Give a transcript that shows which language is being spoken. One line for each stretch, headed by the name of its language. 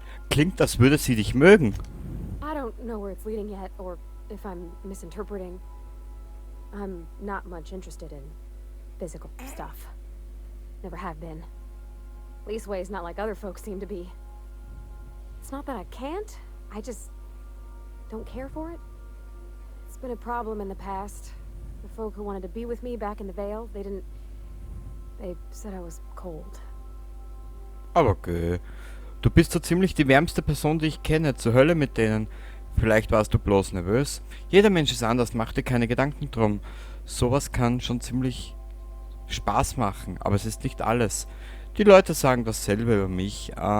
German: Klingt, als würde sie dich mögen.
English: I don't know where it's leading yet, or if I'm misinterpreting. I'm not much interested in physical stuff. Never have been. Leastways not like other folks seem to be. It's not that I can't, I just don't care for it. It's been a problem in the past. The folk who wanted to be with me back in the Vale, they said I was cold.
German: Aber okay. Du bist so ziemlich die wärmste Person, die ich kenne. Zur Hölle mit denen. Vielleicht warst du bloß nervös. Jeder Mensch ist anders, mach dir keine Gedanken drum. Sowas kann schon ziemlich Spaß machen, aber es ist nicht alles. Die Leute sagen dasselbe über mich.